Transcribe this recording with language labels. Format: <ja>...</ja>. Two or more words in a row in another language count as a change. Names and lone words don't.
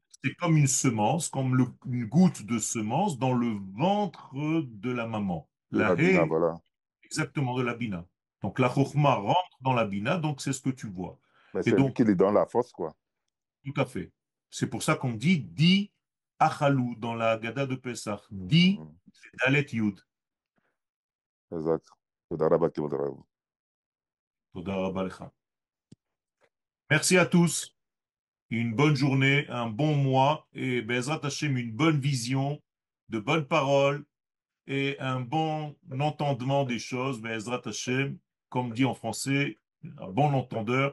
<fr>C'est comme une semence, comme une goutte de semence dans le ventre de la maman. De La la Bina, haie, voilà. exactement, de la bina. Donc la chokhma rentre dans la bina, donc c'est ce que tu vois. Mais Et c'est lui donc, qui lui donne la force, quoi. tout à fait. C'est pour ça qu'on dit</fr> <arc>די אכלו</arc> <fr>dans la Gada de Pessah. Di, Mhm. c'est Dalet Yud.</fr> <he>Exact. תודה רבה כבוד הרב. תודה רבה לך.</he> <fr>Merci à tous. Une bonne journée, un bon mois et</fr> <he>בעזרת השם,</he> <fr>une bonne vision, de bonnes paroles et un bon entendement des choses.</fr> <he>בעזרת השם,</he> <fr>comme dit en français, un bon entendeur.</fr>